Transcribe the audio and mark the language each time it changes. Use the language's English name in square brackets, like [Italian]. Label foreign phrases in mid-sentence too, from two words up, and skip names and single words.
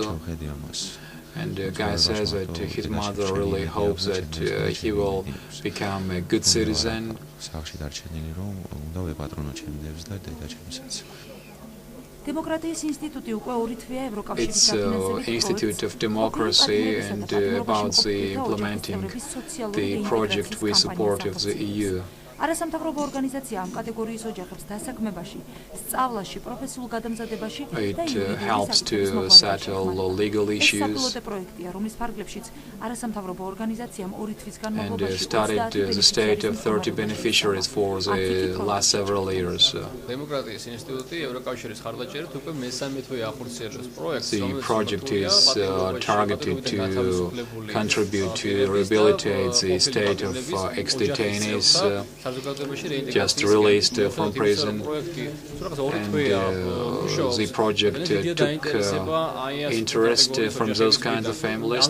[English] And the guy says that his mother really hopes that he will become a good citizen. It's an institute of democracy, and about the implementing the project with support of the EU. [Georgian] არასამთავრობო ორგანიზაცია ამ კატეგორიის ოჯახებს დასაქმებაში, სწავლაში, პროფესიულ გადამზადებაში [English] It helps to settle legal issues. [Georgian] პროექტია, რომლის ფარგლებშიც არასამთავრობო ორგანიზაციამ 2 თვის განმავლობაში [English] and studied the state of 30 beneficiaries for the last several years. [Georgian] დემოკრატიის ინსტიტუტი ევროკავშირის ხარდაჭერით უკვე მესამე თვე ახორციელებს პროექტს. [English] The project is targeted to contribute to rehabilitate the state of ex-detainees just released from prison, and the project took interest from those kinds of families.